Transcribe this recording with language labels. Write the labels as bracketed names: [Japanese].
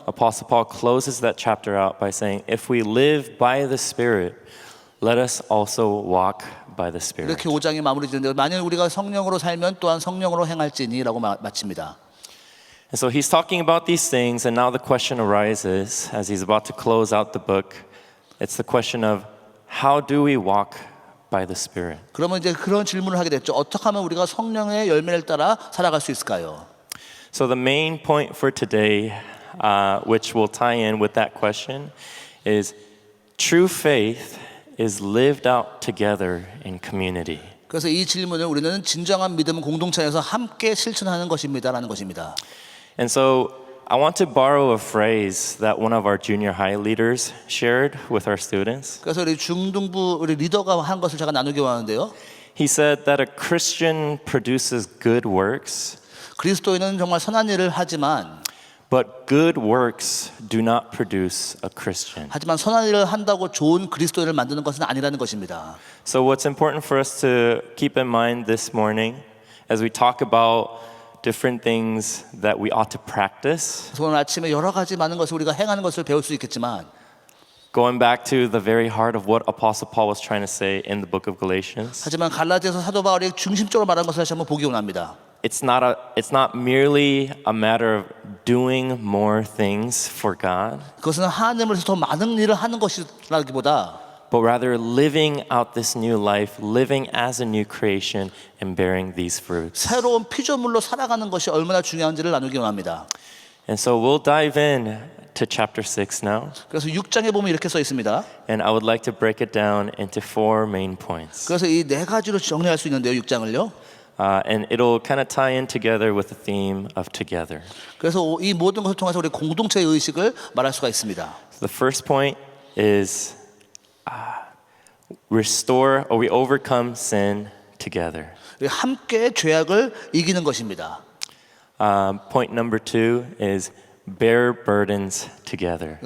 [English] Apostle Paul closes that chapter out by saying, if we live by the Spirit, let us also walk by the Spirit. [Korean] 이렇게 5장이 마무리되는데 만약 우리가 성령으로 살면 또한 성령으로 행할지니라고 마칩니다. [English] And so he's talking about these things, and now the question arises as he's about to close out the book. It's the question of how do we walk by the Spirit? [Korean] 그러면 이제 그런 질문을 하게 됐죠. 어떻게 하면 우리가 성령의 열매를 따라 살아갈 수 있을까요? [English] So the main point for today, which will tie in with that question, is true faith is lived out together in community. [Korean] 그래서 이 질문을 우리는 진정한 믿음은 공동체에서 함께 실천하는 것입니다라는 것입니다. [English] And so I want to borrow a phrase that one of our junior high leaders shared with our students. [Korean] 그래서 우리 중등부 우리 리더가 한 것을 제가 나누기 원하는데요. [English] He said that a Christian produces good works, [Korean] 그리스도인은 정말 선한 일을 하지만 [English] but good works do not produce a Christian. [Korean] 하지만 선한 일을 한다고 좋은 그리스도인을 만드는 것은 아니라는 것입니다. [English] So what's important for us to keep in mind this morning as we talk about different things that we ought to practice, [Korean] 그래서 오늘 아침에 여러 가지 많은 것을 우리가 행하는 것을 배울 수 있겠지만 [English] going back to the very heart of what Apostle Paul was trying to say in the book of Galatians, [Korean] 하지만 갈라디아서 사도 바울이 중심적으로 말한 것을 다시 한번 보기 원합니다. [English] it's not merely a matter of doing more things for God, [Korean] 그것은 하나님을 위해서 더 많은 일을 하는 것이라기보다 [English] but rather living out this new life, living as a new creation and bearing these fruits. [Korean] 새로운 피조물로 살아가는 것이 얼마나 중요한지를 나누기 원합니다. [English] And so we'll dive in to chapter 6 now, [Korean] 그래서 6장에 보면 이렇게 써 있습니다. [English] and I would like to break it down into 4 main points. [Korean] 그래서 이 네 가지로 정리할 수 있는데요. 6장을요. [English] And it'll kind of tie in together with the theme of together. [Korean] 그래서 이 모든 것을 통해서 우리 공동체의 의식을 말할 수가 있습니다. [English] So the first point is we overcome sin together. [Korean] 함께 죄악을 이기는 것입니다. [English] Point number 2 is bear burdens together.